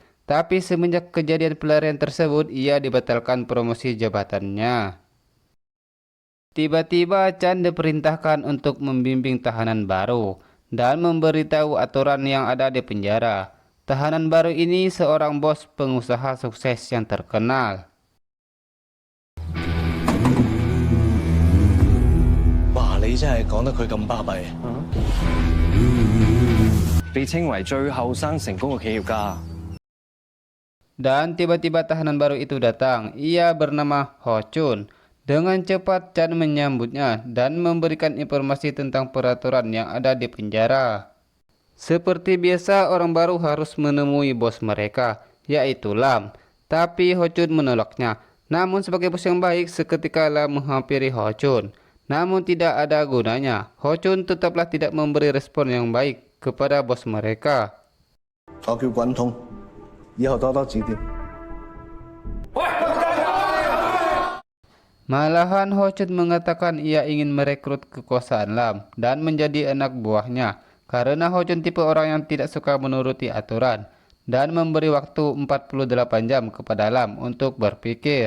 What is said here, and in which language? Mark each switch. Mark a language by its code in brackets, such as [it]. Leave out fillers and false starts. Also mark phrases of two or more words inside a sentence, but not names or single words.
[id] Tapi semenjak kejadian pelarian tersebut, ia dibatalkan promosi jabatannya. Tiba-tiba Chan diperintahkan untuk membimbing tahanan baru dan memberitahu aturan yang ada di penjara. Tahanan baru ini seorang bos pengusaha sukses yang terkenal. [yue] 哇！你真係講得佢咁巴閉，被稱為最後生成功嘅企業家。 [id] Dan tiba-tiba tahanan baru itu datang. Ia bernama Ho Chun. Dengan cepat Chan menyambutnya dan memberikan informasi tentang peraturan yang ada di penjara. Seperti biasa, orang baru harus menemui bos mereka, yaitu Lam. Tapi Ho Chun menolaknya. Namun sebagai bos yang baik, seketika Lam menghampiri Ho Chun. Namun tidak ada gunanya. Ho Chun tetaplah tidak memberi respon yang baik kepada bos mereka. [yue] 我叫滾通，以後多多指點。 [id] Malahan Ho Chun mengatakan ia ingin merekrut kekuasaan Lam dan menjadi anak buahnya karena Ho Chun tipe orang yang tidak suka menuruti aturan dan memberi waktu 48 jam kepada Lam untuk berpikir.